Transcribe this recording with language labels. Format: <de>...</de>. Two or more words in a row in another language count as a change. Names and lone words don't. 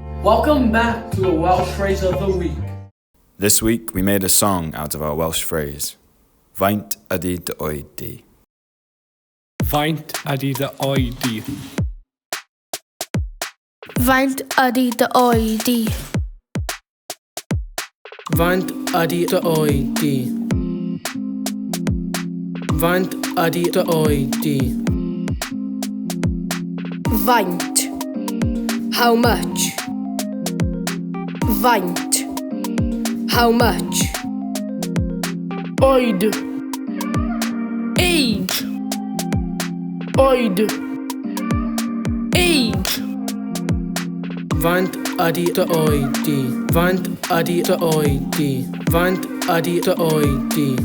<en>Welcome back to the Welsh Phrase of the Week. This week we made a song out of our Welsh phrase.</en> <cy>Faint ydi dy oed di? Faint ydi dy oed di? Faint ydi dy oed di? Faint ydi dy oed di? Faint ydi dy oed di? Faint.</cy> <en>How much? Faint. How much?</en> <cy>Oed.</cy> <en>Age.</en> <cy>Oed.</cy> <en>Age.</en> <cy>Faint ydi dy oed di? Faint ydi dy oed di? Faint ydi dy oed di?</cy>